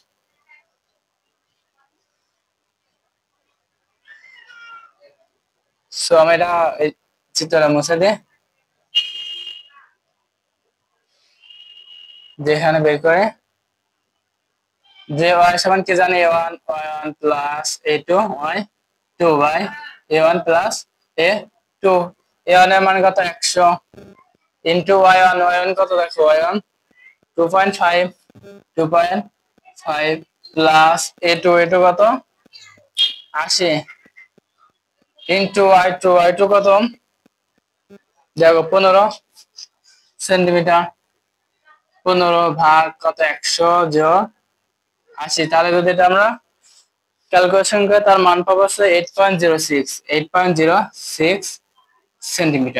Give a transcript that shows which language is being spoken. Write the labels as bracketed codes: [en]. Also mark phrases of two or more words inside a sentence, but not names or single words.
[bn] সো আমি এটা এই চিত্রটা মুছে দিই, যেখানে বের করে, যে y সমান কি জানি a1 y1 প্লাস a2 y2 বাই a1 প্লাস a2, a1 এর মান কত 100 ইন্টু y1 কত দেখো y1 2.5, 2.5 প্লাস a2 কত 80 ইন্টু y2 কত দেখো 15 সেন্টিমিটার, 15 ভাগ কত 100 যোগ 80, তাহলে যদি এটা আমরা ক্যালকুলেশন করে তার মান পাবো হচ্ছে 8.06 সেন্টিমিটার।